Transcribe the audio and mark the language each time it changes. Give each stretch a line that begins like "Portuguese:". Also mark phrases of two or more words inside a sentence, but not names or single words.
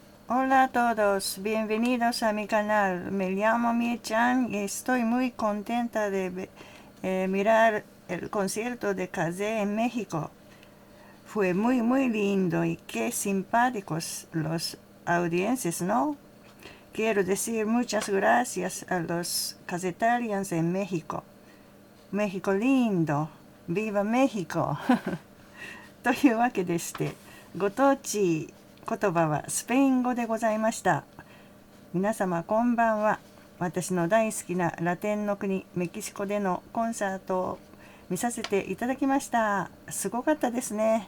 Spanish: Hola a todos, bienvenidos a mi canal. Me llamo Mie-chan y estoy muy contenta de mirar el concierto de Kaze en México. Fue muy lindo y qué simpáticos los audiencias, ¿no? Quiero decir muchas gracias a los Kazetarians en México. México lindo, viva México.
Japanese: というわけでして、ご当地言葉はスペイン語でございました。皆様こんばんは。私の大好きなラテンの国メキシコでのコンサートを見させていただきました。すごかったですね。